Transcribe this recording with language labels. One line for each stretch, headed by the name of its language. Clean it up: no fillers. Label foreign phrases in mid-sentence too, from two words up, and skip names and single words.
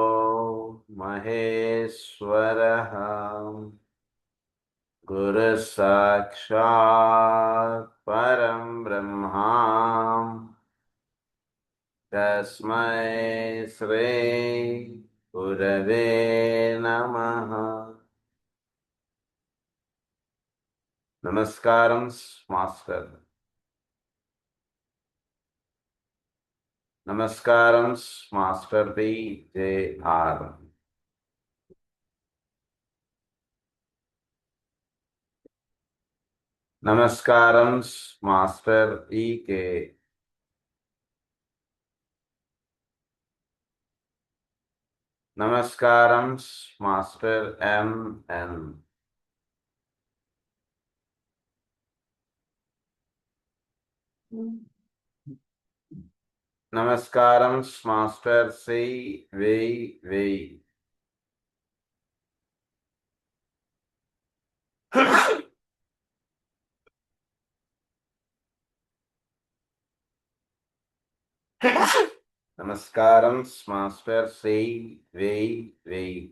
Sanskrit: महेश्वरः गुरुः साक्षात् परं ब्रह्मा तस्मै श्री गुरवे नमः। नमस्कारं मास्टर। नमस्कारं मास्टर बी जे आर। नमस्कारं मास्टर ई के। नमस्कारं मास्टर एम एन। नमस्कारं मास्टर सी वी वी। नमस्कारं मास्टर सी वी वी।